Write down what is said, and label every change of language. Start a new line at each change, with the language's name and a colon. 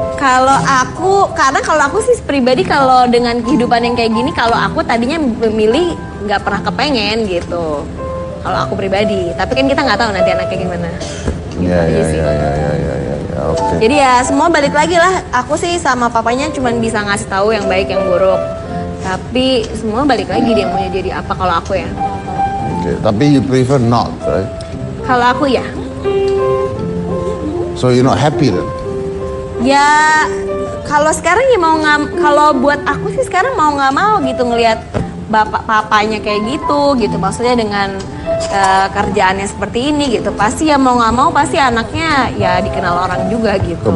Indonesian: Karena kalau aku sih pribadi kalau dengan kehidupan yang kayak gini, kalau aku tadinya memilih nggak pernah kepengen gitu. Kalau aku pribadi, tapi kan kita nggak tahu nanti anaknya gimana. Gitu Ya, aja ya, sih. ya, oke. Jadi ya semua balik lagi lah. Aku sih sama papanya cuman bisa ngasih tahu yang baik yang buruk. Tapi semua balik lagi dia maunya jadi apa kalau aku ya. Oke, tapi
English: you prefer not, right?
Indonesian: Kalau aku ya.
English: So you're not happy then?
Indonesian: Ya kalau sekarang ya kalau buat aku sih sekarang mau nggak mau gitu ngelihat bapak papanya kayak gitu maksudnya dengan kerjaannya seperti ini gitu pasti ya mau nggak mau pasti anaknya ya dikenal orang juga gitu